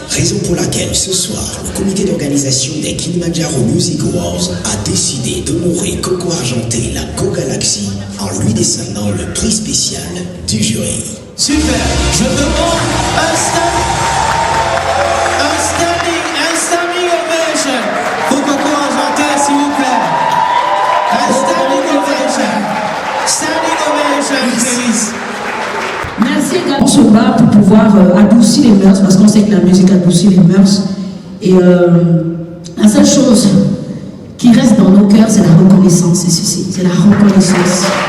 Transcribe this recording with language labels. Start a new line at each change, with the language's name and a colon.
French: Raison pour laquelle ce soir, le comité d'organisation des Kilimanjaro Music Awards a décidé d'honorer Coco Argenté, la Go Galaxy, en lui décernant le prix spécial du jury. Super, je demande un standing ovation pour Coco Argenté, s'il vous plaît. Un standing ovation.
English: Standing ovation, please.
French: Merci également se bat pour pouvoir adoucir les mœurs, parce qu'on sait que la musique adoucit les mœurs. Et la seule chose qui reste dans nos cœurs, c'est la reconnaissance, c'est ceci, c'est la reconnaissance.